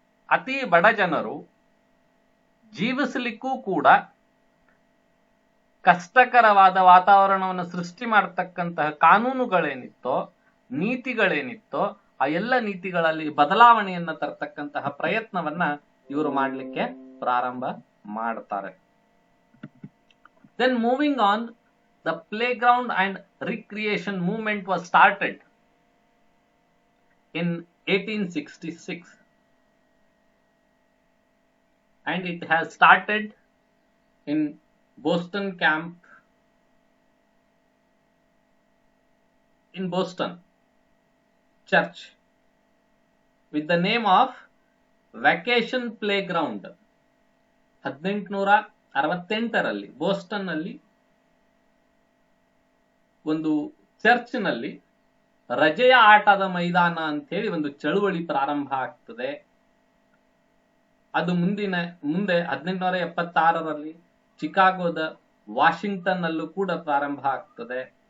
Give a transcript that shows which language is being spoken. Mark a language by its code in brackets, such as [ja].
[kn] ಅತಿ ಬಡ ಜನರು ಜೀವಿಸಲಿಕ್ಕೂ ಕೂಡ ಕಷ್ಟಕರವಾದ ವಾತಾವರಣವನ್ನು ಸೃಷ್ಟಿ ಮಾಡತಕ್ಕಂತಹ ಕಾನೂನುಗಳೇನಿತ್ತೋ, ನೀತಿಗಳೇನಿತ್ತೋ, ಆ ಎಲ್ಲ ನೀತಿಗಳಲ್ಲಿ ಬದಲಾವಣೆಯನ್ನ ತರ್ತಕ್ಕಂತಹ ಪ್ರಯತ್ನವನ್ನ ಇವರು ಮಾಡಲಿಕ್ಕೆ ಪ್ರಾರಂಭ ಮಾಡ್ತಾರೆ. [en] Then moving on, the playground and recreation movement was started in 1866, and it has started in Boston camp in Boston church with the name of Vacation Playground. [kn] 1868ರಲ್ಲಿ Boston ನಲ್ಲಿ ಒಂದು ಚರ್ಚ್ ನಲ್ಲಿ ರಜೆಯ ಆಟದ ಮೈದಾನ ಅಂತೇಳಿ ಒಂದು ಚಳುವಳಿ ಪ್ರಾರಂಭ ಆಗ್ತದೆ. ಅದು ಮುಂದೆ 1876ರಲ್ಲಿ ಚಿಕಾಗೋದ ವಾಷಿಂಗ್ಟನ್ ನಲ್ಲೂ ಕೂಡ ಪ್ರಾರಂಭ ಆಗ್ತದೆ.